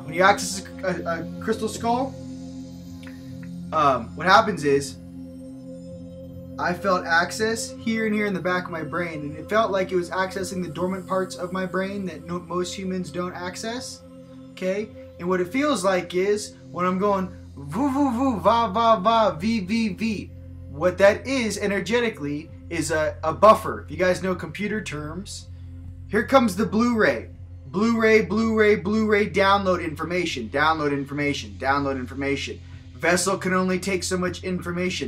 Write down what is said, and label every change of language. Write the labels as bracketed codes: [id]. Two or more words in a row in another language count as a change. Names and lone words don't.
[en] When you access a crystal skull, what happens is, I felt access here and here in the back of my brain, and it felt like it was accessing the dormant parts of my brain that most humans don't access. Okay? And what it feels like is when I'm going voo voo voo, va va va, v v v. What that is energetically is a buffer. If you guys know computer terms, here comes the Blu-ray. Blu-ray, Blu-ray, Blu-ray, download information, download information, download information. Vessel can only take so much information.